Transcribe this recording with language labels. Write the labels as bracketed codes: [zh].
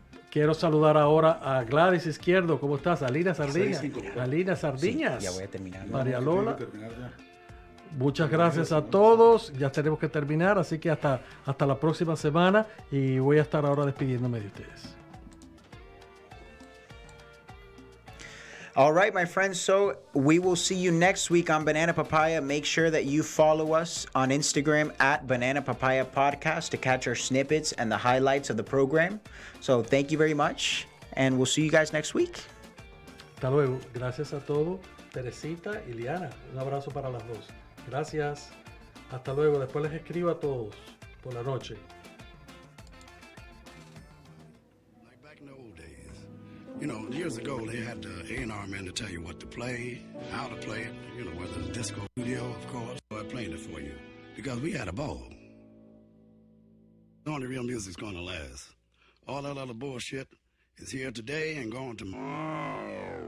[es] Quiero saludar ahora a Gladys Izquierdo. ¿Cómo estás? Alina Sardiñas. Alina Sardiñas. Sí, ya voy a terminar. María Lola. Muchas gracias a todos. Ya tenemos que terminar, así que hasta la próxima semana. Y voy a estar ahora despidiéndome de ustedes. [en] All right, my friends. So we will see you next week on Banana Papaya. Make sure that you follow us on Instagram at Banana Papaya Podcast to catch our snippets and the highlights of the program. So thank you very much, and we'll see you guys next week. [es] Hasta luego. Gracias a todos. Teresita y Liana. Un abrazo para las dos. Gracias. Hasta luego. Después les escribo a todos por la noche. [en] You know, years ago, they had the A&R man to tell you what to play, how to play it, you know, whether it's disco, studio, of course. So I played it for you because we had a ball. Only real music's going to last. All that other bullshit is here today and gone tomorrow.